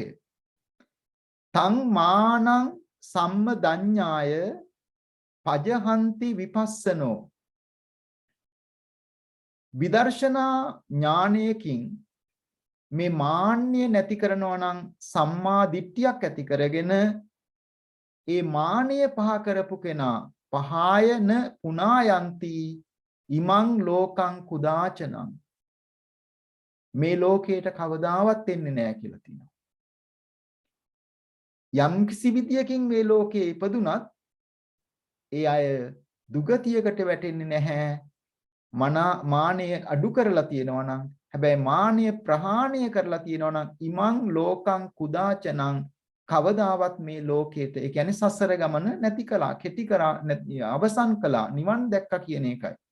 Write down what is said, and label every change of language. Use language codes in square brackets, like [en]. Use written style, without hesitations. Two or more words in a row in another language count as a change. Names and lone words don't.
[pi] තං මානං සම්මදඤ්ඤාය පජහන්ති විපස්සනෝ. [si] විදර්ශනා ඥානයකින් මේ මාන්නය නැති කරනවා නම් සම්මා දිට්ඨියක් ඇති කරගෙන ඒ මානය පහ කරපු කෙනා [pi] පහායන පුනායන්ති ඉමං ලෝකං කුදාචනං. [si] මේ ලෝකයට කවදාවත් එන්නේ නැහැ කියලා තියෙනවා. යම් කිසි විදියකින් මේ ලෝකේ ඉපදුනත් ඒ අය දුගතියකට වැටෙන්නේ නැහැ. මානය අඩු කරලා තියෙනවා නම්, හැබැයි මානය ප්‍රහාණය කරලා තියෙනවා නම් [pi] ඉමං ලෝකං කුදාචනං [si] කවදාවත් මේ ලෝකයට, ඒ කියන්නේ සසර ගමන නැති කළා, කෙටි කරා, අවසන් කළා, නිවන් දැක්කා කියන එකයි.